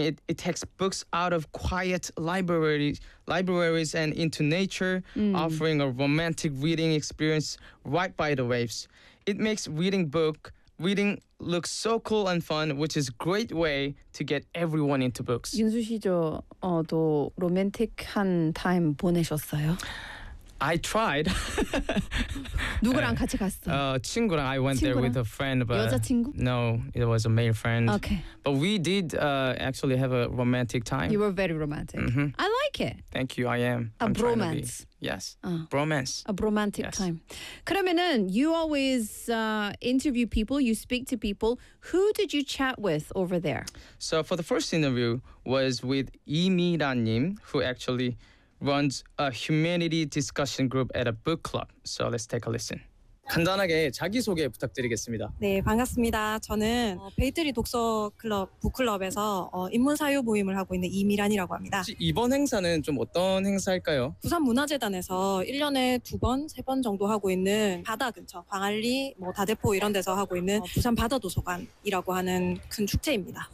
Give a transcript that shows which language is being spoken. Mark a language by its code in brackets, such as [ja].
[en] It takes books out of quiet libraries and into nature, offering a romantic reading experience right by the waves. It makes reading look so cool and fun, which is a great way to get everyone into books. [ko] 윤수 씨, 저도 로맨틱한 타임 보내셨어요? [en] I tried. [ko] 누구랑 같이 갔어? 친구랑. [en] I went [ko] 친구랑? [en] there with a friend. But [ko] 여자친구? [en] No, it was a male friend. Okay. But we did actually have a romantic time. You were very romantic. Mm-hmm. I like it. Thank you, I am. A bromance. Yes, bromance. A bromantic yes. time. 그러면은, you always interview people, you speak to people. Who did you chat with over there? So for the first interview was with Lee Mi-ran-nim, who actually runs a humanity discussion group at a book club. So let's take a listen. [ko] 간단하게 자기소개 부탁드리겠습니다. 네, 반갑습니다. 저는 베이트리 독서 클럽, 북클럽에서 인문사유 모임을 하고 있는 이미란이라고 합니다. 이번 행사는 좀 어떤 행사일까요? 부산문화재단에서 1년에 2번, 3번 정도 하고 있는 바다 근처, 광안리, 뭐 다대포 이런 데서 하고 있는 부산바다도서관이라고 하는 큰 축제입니다.